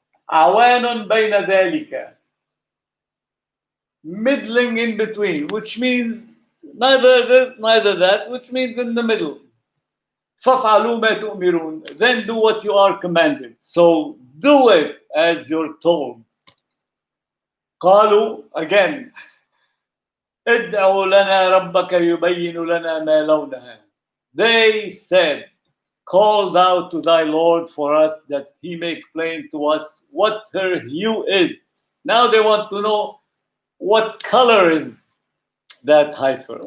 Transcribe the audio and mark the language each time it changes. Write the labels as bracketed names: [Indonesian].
[Arabic] عوان بين ذلك. [English] Middling in between, which means neither this, neither that, which means in the middle. [Arabic] فَافْعَلُوا مَا تُؤْمِرُونَ. [English] Then do what you are commanded. So do it as you're told. [Arabic] قالوا, [English] again, [Arabic] ادعوا لنا ربك يبين لنا ما لونها. [English] They said, call thou to thy Lord for us, that he make plain to us what her hue is. Now they want to know, what color is that heifer?